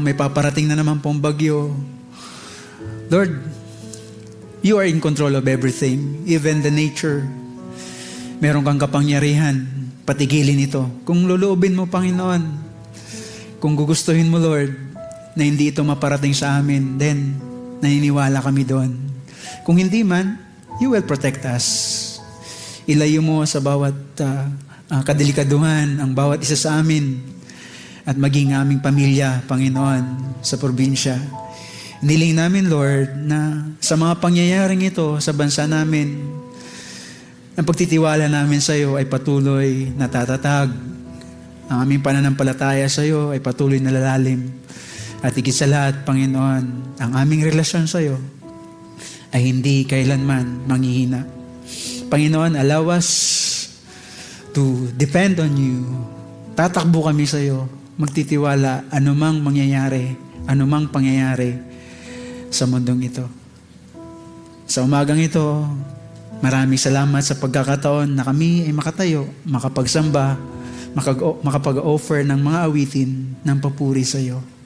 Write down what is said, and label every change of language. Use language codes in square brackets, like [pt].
[tl] May paparating na naman pong bagyo. [en] Lord, you are in control of everything, even the nature. [tl] Meron kang kapangyarihan, patigilin ito. Kung luluubin mo, Panginoon, kung gugustuhin mo, Lord, na hindi ito maparating sa amin, then naniniwala kami doon. Kung hindi man, [en] you will protect us. [tl] Ilayo mo sa bawat kadelikaduhan ang bawat isa sa amin at maging aming pamilya, Panginoon, sa probinsya. Niling namin, Lord, na sa mga pangyayaring ito sa bansa namin, ang pagtitiwala namin sa iyo ay patuloy na tatatag. Ang aming pananampalataya sa iyo ay patuloy na lalalim. At higit sa lahat, Panginoon, ang aming relasyon sa iyo ay hindi kailanman manghihina. [en] Panginoon, allow us to depend on you. [tl] Tatakbo kami sa iyo, magtitiwala anumang mangyayari, anumang pangyayari sa mundong ito. Sa umagang ito, maraming salamat sa pagkakataon na kami ay makatayo, makapagsamba, makapag-offer ng mga awitin ng papuri sa iyo.